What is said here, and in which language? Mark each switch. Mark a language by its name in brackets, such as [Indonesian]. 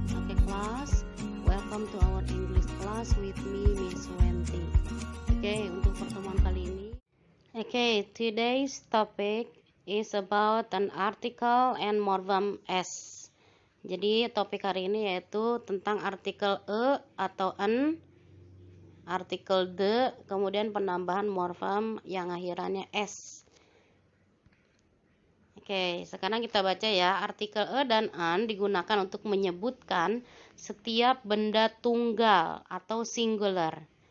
[English] Okay, class, welcome to our English class with me, Miss Wenty. [Indonesian] Okay, untuk pertemuan kali ini. [English] Okay, today's topic is about an article and morphem s. [Indonesian] Jadi topik hari ini yaitu tentang artikel e atau an, artikel the, kemudian penambahan morfem yang akhirannya s. Oke, sekarang kita baca ya. Artikel e dan an digunakan untuk menyebutkan setiap benda tunggal atau singular.